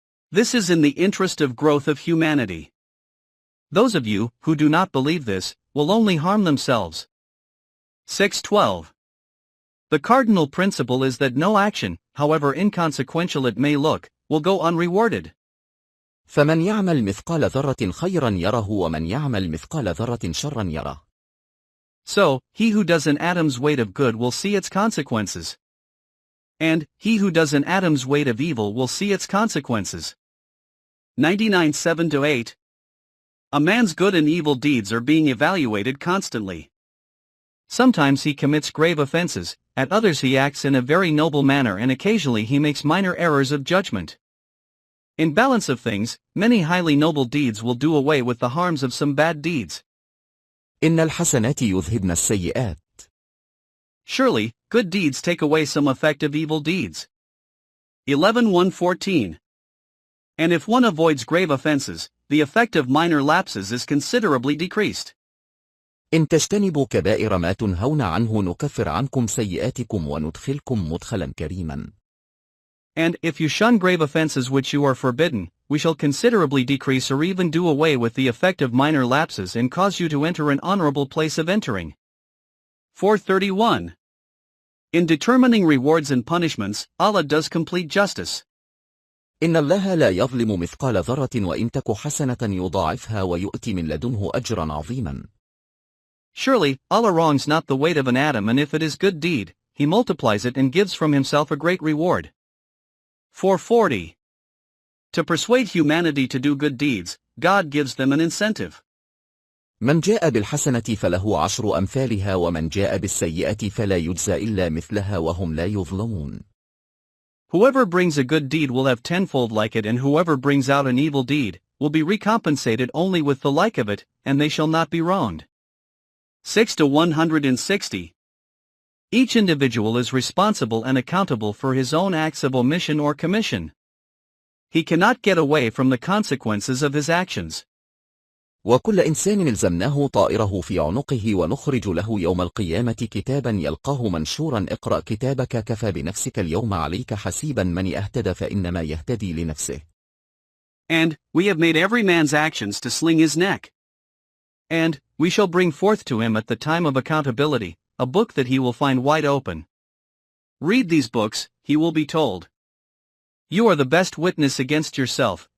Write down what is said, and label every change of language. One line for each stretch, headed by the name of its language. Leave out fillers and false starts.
English: This is in the interest of growth of humanity. Those of you who do not believe this will only harm themselves. 612. The cardinal principle is that no action, however inconsequential it may look, will go unrewarded.
Arabic: فمن يعمل مثقال ذرة خيرا يره ومن يعمل مثقال ذرة شرا يره.
English: So, he who does an atom's weight of good will see its consequences. And, he who does an atom's weight of evil will see its consequences. 99:7-8. A man's good and evil deeds are being evaluated constantly. Sometimes he commits grave offenses, at others he acts in a very noble manner, and occasionally he makes minor errors of judgment. In balance of things, many highly noble deeds will do away with the harms of some bad deeds.
Arabic: إن الحسنات يذهبن السيئات.
English: Surely, good deeds take away some effect of evil deeds. 11:114. And if one avoids grave offenses, the effect of minor lapses is considerably decreased.
Arabic: إن تجتنبوا كبائر ما تنهون عنه نكفر عنكم سيئاتكم وندخلكم مدخلا كريما.
English: And if you shun grave offenses which you are forbidden, we shall considerably decrease or even do away with the effect of minor lapses and cause you to enter an honorable place of entering. 431. In determining rewards and punishments, Allah does complete justice.
Arabic: إن الله لا يظلم مثقال ذرة وإن تك حسنة يضاعفها ويؤتي من لدنه أجرا عظيما.
English: Surely, Allah wrongs not the weight of an atom, and if it is good deed, He multiplies it and gives from Himself a great reward. 440. To persuade humanity to do good deeds, God gives them an incentive.
Arabic: من جاء بالحسنة فله عشر أمثالها ومن جاء بالسيئة فلا يجزى إلا مثلها وهم لا يظلمون.
English: Whoever brings a good deed will have tenfold like it, and whoever brings out an evil deed will be recompensated only with the like of it, and they shall not be wronged. 6-160. Each individual is responsible and accountable for his own acts of omission or commission. He cannot get away from the consequences of his actions.
Arabic: وكل إنسان إلزمناه طائره في عنقه ونخرج له يوم القيامة كتابا يلقاه منشورا اقرأ كتابك كفى بنفسك اليوم عليك حسيبا من اهتدى فإنما يهتدي لنفسه.
English: And we have made every man's actions to sling his neck. And we shall bring forth to him at the time of accountability a book that he will find wide open. Read these books, he will be told. You are the best witness against yourself.